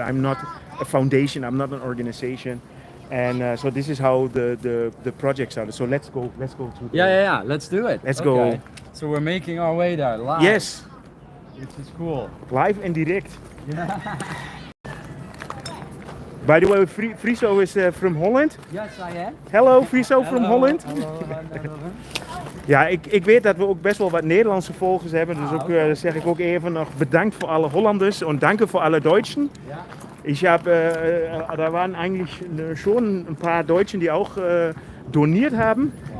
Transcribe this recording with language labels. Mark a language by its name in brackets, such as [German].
[English] I'm not a foundation, I'm not an organization. And so this is how the project started. So let's go to Yeah. Let's do it. Let's go. So we're making our way there live. Yes, Which is cool. live and direct. By the way, Friso is from Holland. Yes, I am. Hello, Friso from Holland. Hello. [Dutch] Ja, ik weet dat we ook best wel wat Nederlandse volgers hebben. Dus ook zeg ik ook even nog bedankt voor alle Hollanders en [German] danke [Dutch] voor alle [German] Deutschen. [Dutch] Ja. [German] Ich habe, da waren eigentlich schon ein paar Deutschen, die auch doniert haben.